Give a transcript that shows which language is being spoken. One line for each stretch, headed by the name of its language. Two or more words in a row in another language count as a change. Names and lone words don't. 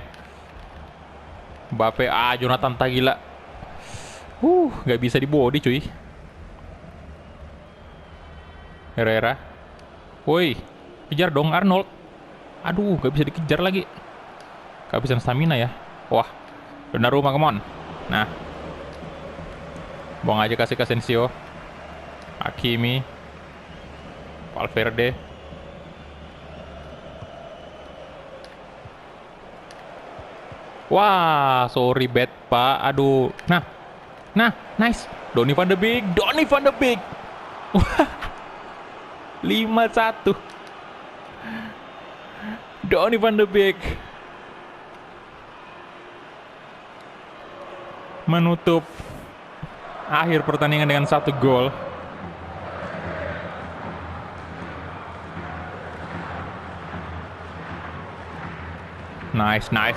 Indonesian: Mbappe, Jonathan Tah gila. Gak bisa di body cuy. Herrera. Woi, kejar dong Arnold. Aduh, gak bisa dikejar lagi. Kehabisan stamina ya. Wah,
English: Donnarumma, come on.
Indonesian: Nah, buang aja, kasih ke Asensio. Hakimi. Valverde. Wah, sorry bet pak. Aduh. Nah, nice. Donny van de Beek. 5-1. Donny van de Beek menutup akhir pertandingan dengan 1 gol. Nice.